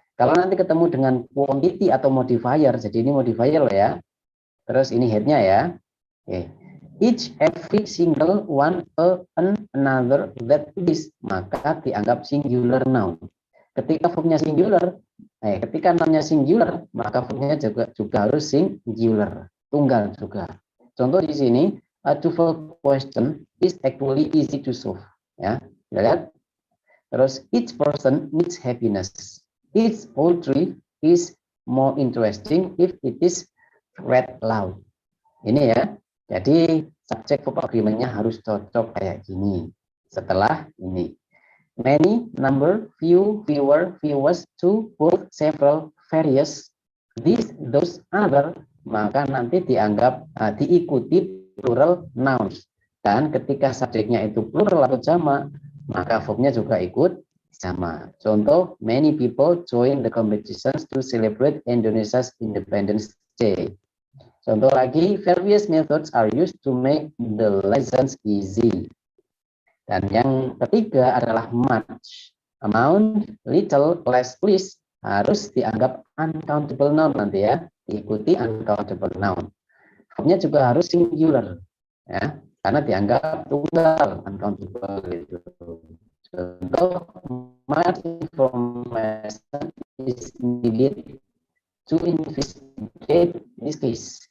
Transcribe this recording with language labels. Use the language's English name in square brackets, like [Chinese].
[Indonesian] Kalau nanti ketemu dengan quantity atau modifier, jadi ini modifier loh ya. Terus ini headnya ya. Oke. [English] Each, every, single, one, another, that is, [Indonesian] maka dianggap [English] singular noun. [Indonesian] Ketika verbnya singular, ketika nounnya singular, maka verbnya juga harus singular, tunggal juga. [English] Contoh di sini, a two-fold question is actually easy to solve. [Indonesian] Ya, lihat. [English] Terus each person needs happiness. Each poetry is more interesting if it is read loud. [Indonesian] Ini ya. Jadi subjek verb agreement-nya harus cocok kayak gini. Setelah ini, [English] many, number, few, fewer, fewest, two, both, several, various, this, those, other, [Indonesian] maka nanti dianggap diikuti [English] plural nouns. [Indonesian] Dan ketika subjeknya itu plural atau jamak, maka verbnya juga ikut jamak. [English] Contoh, many people join the competitions to celebrate Indonesia's Independence Day. Contoh lagi, various methods are used to make the lessons easy. [Indonesian] Dan yang ketiga adalah much. Amount, little, less, least harus dianggap uncountable noun nanti ya, diikuti uncountable noun. Verbnya juga harus singular ya, karena dianggap tunggal, uncountable itu. [English] Contoh, much information is needed to investigate this case.